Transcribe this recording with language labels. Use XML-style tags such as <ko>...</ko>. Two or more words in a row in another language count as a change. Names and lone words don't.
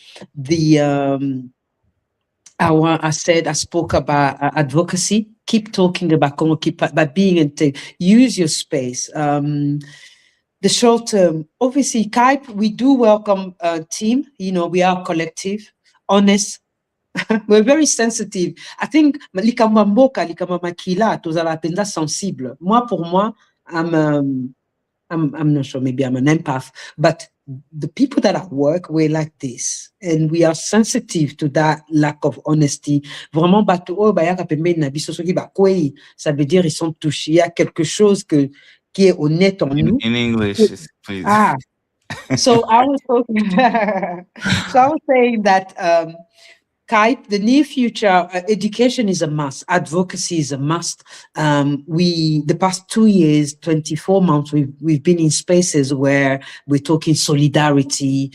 <en>I spoke about advocacy. Keep talking about Congo, by being use your space. The short term, obviously, CAYP, we do welcome a team. We are collective, honest. We're very sensitive. I think</en> <ln>likama mboka, likama makila, tozala penza sensible.</ln> <fr>Pour moi,</fr> <en>I'm not sure, maybe I'm an empath, but the people that I work, we're like this. And we are sensitive to that lack of honesty.</en> <fr>Vraiment, ça veut dire ils sont touchés. Il y a quelque chose qui est honnête en nous.</fr> <en>In English, please. So I was saying that CAYP, the near future, education is a must. Advocacy is a must. The past 2 years, 24 months, we've been in spaces where we're talking solidarity.</en>